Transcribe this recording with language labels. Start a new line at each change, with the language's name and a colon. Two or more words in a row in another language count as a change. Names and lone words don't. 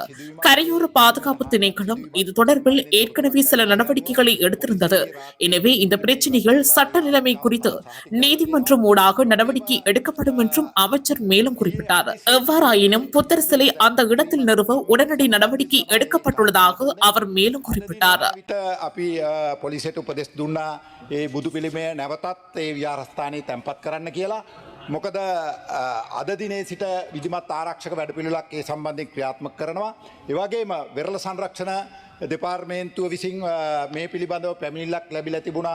Tamil: கரையோர பாதுகாப்பு திணைக்களம் இது தொடர்பில் ஏற்கனவே சில நடவடிக்கைகளை எடுத்திருந்தது. எனவே இந்த பிரச்சினைகள் சட்ட நிலைமை குறித்து நீதிமன்றம் ஊடாக நடவடிக்கை எடுக்கப்படும் என்றும் அமைச்சர் மேலும் குறிப்பிட்டார். எவ்வாறாயினும் புத்தர் சிலை அந்த இடத்தில் நிறுவ உடனடி நடவடிக்கை எடுக்கப்பட்டுள்ளதாக அவர் மேலும் குறிப்பிட்டார்.
Sinhala: අපි පොලිසියට උපදෙස් දුන්නා ඒ බුදු පිළිමය නැවතත් ඒ විහාරස්ථානයේ තැන්පත් කරන්න කියලා. මොකද අද දිනේ සිට විධිමත් ආරක්ෂක වැඩපිළිවෙලක් ඒ සම්බන්ධයෙන් ක්‍රියාත්මක කරනවා. ඒ වගේම වෙරළ සංරක්ෂණ දෙපාර්තමේන්තුව විසින් මේ පිළිබඳව පැමිණිල්ලක් ලැබිලා තිබුණා.